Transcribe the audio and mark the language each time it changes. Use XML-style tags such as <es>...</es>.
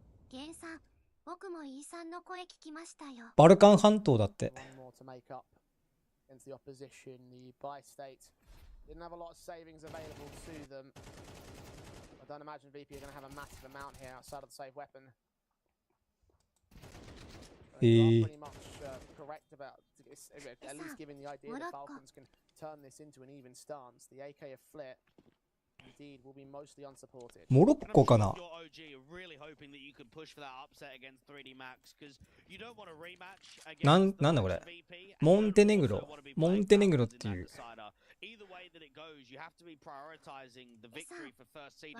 <ja>ゲンさん、僕もイーさんの声聞きましたよ。バルカン半島だって。</ja> <en>One more to make up against the opposition. The buy state didn't have a lot of savings available to them. I don't imagine VP are going to have a massive amount here outside of the save weapon. You are pretty much correct about this, at least given the idea that Falcons can turn this into an even stance. The AK of Flit indeed will be mostly unsupported.</en> <ja>モロッコかな。</ja> <en>Your OG are really hoping that you can push for that upset against 3D Max because you don't want a rematch against</en> <ja>なんだこれ。モンテネグロっていう。</ja> <en>Either way that it goes, you have to be prioritizing the victory for first seed in</en>